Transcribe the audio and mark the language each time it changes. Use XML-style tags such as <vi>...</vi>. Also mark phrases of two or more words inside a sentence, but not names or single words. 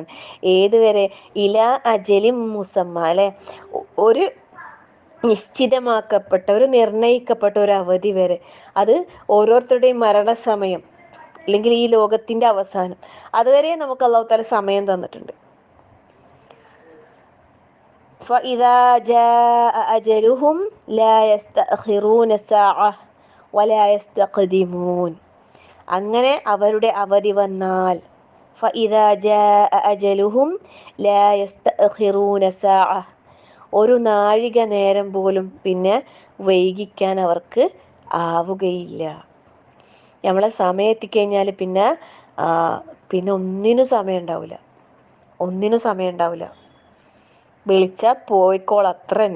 <ml>ഏതുവരെ?</ml> <ar>إلى أجل مسمى</ar> <ml>അല്ലെ, ഒരു നിശ്ചിതമാക്കപ്പെട്ട ഒരു നിർണയിക്കപ്പെട്ട ഒരു അവധി വരെ. അത് ഓരോരുത്തരുടെയും മരണസമയം അല്ലെങ്കിൽ ഈ ലോകത്തിൻ്റെ അവസാനം. അതുവരെ നമുക്ക് അള്ളാഹു തആല സമയം തന്നിട്ടുണ്ട്.</ml> <ar>فإذا جاء أجلهم لا يستأخرون ساعة ولا يستقدمون.</ar> <ml>അങ്ങനെ അവരുടെ അവധി വന്നാൽ</ml> <ar>فإذا جاء أجلهم لا يستأخرون ساعة,</ar> <ml>ഒരു നാഴിക നേരം പോലും പിന്നെ വൈകിക്കാൻ അവർക്ക് ആവുകയില്ല. നമ്മളെ സമയം എത്തിക്കഴിഞ്ഞാൽ പിന്നെ ഒന്നിനും സമയം ഉണ്ടാവില്ല, ഒന്നിനും സമയം ഉണ്ടാവില്ല. വിളിച്ചാൽ പോയിക്കോൾ, അത്ര തന്നെ.</ml>